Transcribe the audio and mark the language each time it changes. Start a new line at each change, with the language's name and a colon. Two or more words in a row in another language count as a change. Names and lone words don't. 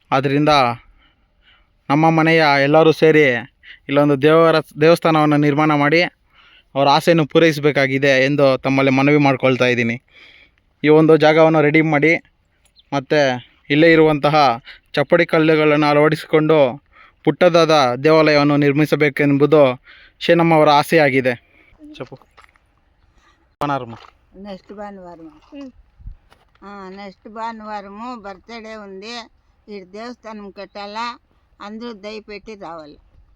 Kannada: ಆದ್ದರಿಂದ ನಮ್ಮ ಮನೆಯ ಎಲ್ಲರೂ ಸೇರಿ ಇಲ್ಲೊಂದು ದೇವಸ್ಥಾನವನ್ನು ನಿರ್ಮಾಣ ಮಾಡಿ ಅವರ ಆಸೆಯನ್ನು ಪೂರೈಸಬೇಕಾಗಿದೆ ಎಂದು ತಮ್ಮಲ್ಲಿ ಮನವಿ ಮಾಡ್ಕೊಳ್ತಾ ಇದ್ದೀನಿ. ಈ ಒಂದು ಜಾಗವನ್ನು ರೆಡಿ ಮಾಡಿ ಮತ್ತು ಇಲ್ಲೇ ಇರುವಂತಹ ಚಪ್ಪಡಿ ಕಲ್ಲುಗಳನ್ನು ಅಳವಡಿಸಿಕೊಂಡು ಪುಟ್ಟದಾದ ದೇವಾಲಯವನ್ನು ನಿರ್ಮಿಸಬೇಕೆಂಬುದು ಶೇನಮ್ಮವರ ಆಸೆಯಾಗಿದೆ.
Telugu: చెప్పు నెక్స్ట్ భానువారము బర్త్డే ఉంది. ఈ దేవస్థానం కట్టాలా, అందరూ దయపెట్టి రావాలి.